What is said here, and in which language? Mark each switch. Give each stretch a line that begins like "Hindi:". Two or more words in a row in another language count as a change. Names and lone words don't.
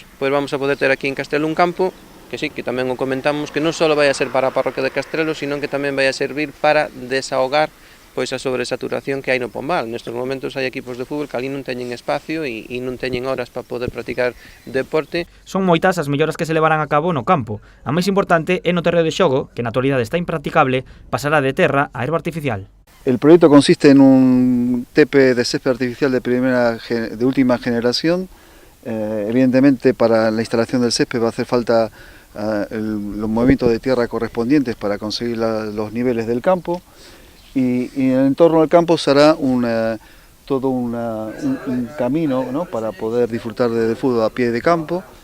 Galician: Pois vamos a poder ter aquí en Castrelo un campo que sí, que tamén o comentamos, que non só vai a ser para a parroquia de Castrelo, sino que tamén vai a servir para desahogar a sobresaturación que hai no Pombal. Nestes momentos hai equipos de fútbol que ali non teñen espacio e non teñen horas para poder practicar deporte. Son moitas as melloras que se levarán a cabo no campo. A máis importante é no terreo de xogo, que na actualidade está impracticable, pasará de terra a herba artificial.
Spanish: El proyecto consiste en un tepe de césped artificial de última generación. Evidentemente para la instalación del césped va a hacer falta los movimientos de tierra correspondientes para conseguir los niveles del campo. Y en el entorno del campo se hará todo un camino, ¿no?, para poder disfrutar del fútbol a pie de campo.